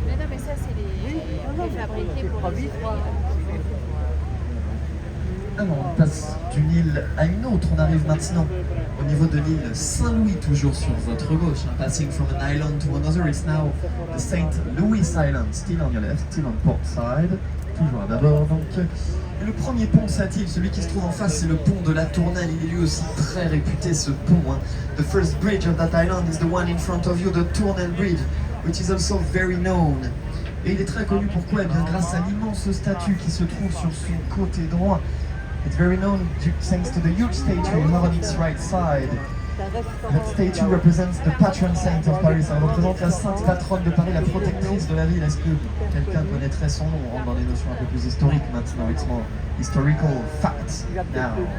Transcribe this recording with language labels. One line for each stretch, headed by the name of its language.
French: Mais ça, c'est les fabriqués pour les Alors, on passe d'une île à une autre. On arrive maintenant au niveau de l'île Saint-Louis, toujours sur votre gauche.
English: Passing from an island to another, it's now the St. Louis Island, still on your left, still on port side.
French: Toujours d'abord, donc. Et le premier pont de cette île, celui qui se trouve en face, c'est le pont de la Tournelle. Il est lui aussi très réputé, ce pont. Hein.
English: The first bridge of that island is the one in front of you, the Tournelle Bridge, which is also very known.
French: Et il est très connu pourquoi? Eh bien, grâce à l'immense statue qui se trouve sur son côté droit.
English: It's very known thanks to the huge statue on its right side. That statue represents the patron saint of Paris.
French: Elle représente la sainte patronne de Paris, la protectrice de la ville. Est-ce que quelqu'un connaîtrait son nom? On rentre dans les notions un peu plus historiques maintenant.
English: It's more historical facts now.